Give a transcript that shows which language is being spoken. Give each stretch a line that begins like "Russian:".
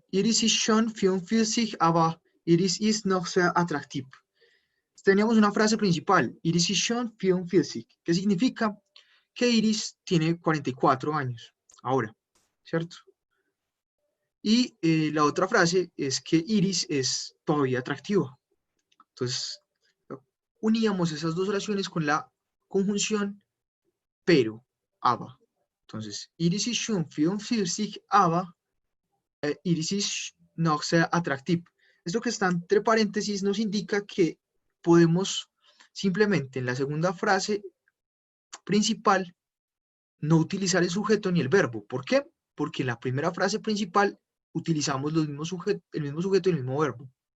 German: Iris ist schon 44, aber Iris ist noch sehr attraktiv.
Spanish: Teníamos una frase principal,
German: Iris ist schon 44,
Spanish: que significa que Iris tiene 44 años, ahora, ¿cierto? Y la otra frase es que Iris es todavía atractiva. Entonces, uníamos esas dos oraciones con la conjunción pero, aber.
German: Entonces, Iris ist schon 44, aber Iris ist noch sehr attraktiv.
Spanish: Esto que está entre paréntesis nos indica que podemos simplemente en la segunda frase principal no utilizar el sujeto ni el verbo. ¿Por qué? Porque en la primera frase principal utilizamos el mismo sujeto y el mismo verbo.